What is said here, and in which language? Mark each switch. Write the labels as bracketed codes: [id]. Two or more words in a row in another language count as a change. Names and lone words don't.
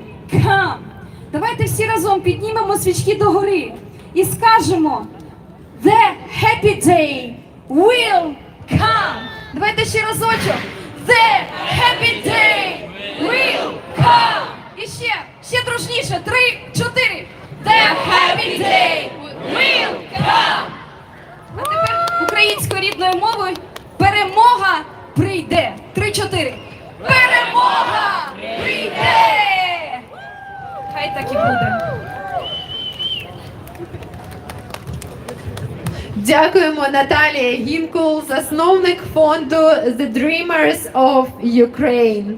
[uk] come. Давайте всі разом піднімемо свічки догори і скажемо [en] The happy day will come. [uk] Давайте ще разочок. [en] The happy day will come. [uk] І ще дружніше. 3, 4. [en] The happy day will come. [uk] А тепер українською рідною мовою перемога прийде. 3, 4. Перемога прийде! Хай так і буде. Дякуємо Наталії Гінкул, засновник фонду The Dreamers of Ukraine.